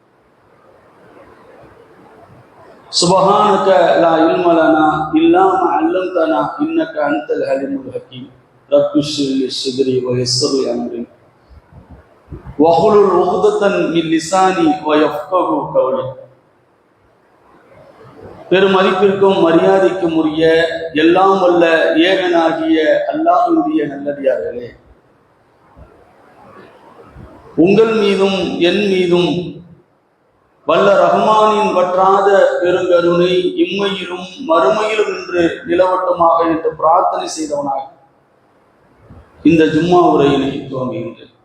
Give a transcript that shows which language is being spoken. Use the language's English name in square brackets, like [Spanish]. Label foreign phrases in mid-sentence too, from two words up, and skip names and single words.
[Arabic] سبحانك لا علم لنا إلا ما علمتنا إنك أنت العليم الحكيم. رب اشرح لي صدري ويسر لي أمري واحلل عقدة من لساني ويفقهوا قولي. [Tamil] பெருமதிப்பிற்கும் மரியாதைக்கும் உரிய எல்லாம் வல்ல ஏகனாகிய அல்லாஹ்வுடைய நல்லடியார்களே, உங்கள் மீதும் என் மீதும் வல்ல ரஹ்மானின் வற்றாத பெருங்கருணை இம்மையிலும் மறுமையிலும் என்று நிலவட்டமாக என்று பிரார்த்தனை செய்தவனாக இந்த ஜும்மா உரையினை துவங்குகின்றேன்.